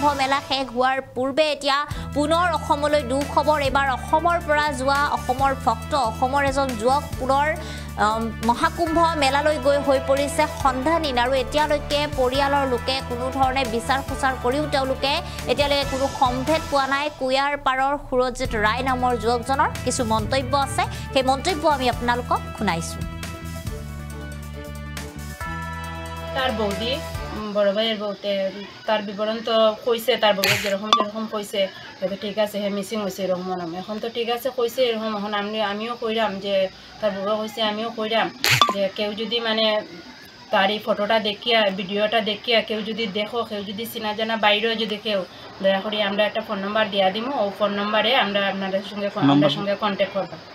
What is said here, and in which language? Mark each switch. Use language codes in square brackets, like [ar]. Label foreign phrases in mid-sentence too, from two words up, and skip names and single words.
[as] মেলা শেষ হোৱাৰ পূৰ্বে এতিয়া পুনৰ অসমলৈ দুখবৰ এবাৰ অসমৰ পৰা যোৱা অসমৰ ভক্ত অসমৰ এজন যুৱক পুনৰ মহাকুম্ভ মেলালৈ গৈ হৈ পৰিছে সন্ধানহীন আৰু এতিয়ালৈকে পৰিয়ালৰ লোকে কোনো ধৰণে বিচাৰ খোচাৰ কৰিও তেওঁলোকে এতিয়ালৈকে কোনো সম্ভেদ পোৱা নাই কুয়াৰ পাৰৰ সুৰজিত ৰায় নামৰ যুৱকজনৰ কিছু মন্তব্য আছে সেই মন্তব্য আমি আপোনালোকক শুনাইছোঁ [bn] তার বৌদি বড় ভাইয়ের বউতে তার বিবরণ তো কইছে তার বউ যেরকম কইছে হয়তো ঠিক আছে হ্যাঁ মিসিং হয়েছে এরকম নাম এখন তো ঠিক আছে কইছে এরকম এখন আমিও কইরাম যে তার বউ কইছে আমিও কইরাম যে কেউ যদি মানে তার এই ফটোটা দেখিয়া ভিডিওটা দেখিয়া কেউ যদি দেখো কেউ যদি চিনা জানা বাইরেও যদি কেউ দয়া করে আমরা একটা [en] phone number [bn] দিয়া দিব ও [en] phone number [bn] আমরা আপনাদের সঙ্গে কন্ট্যাক্ট করব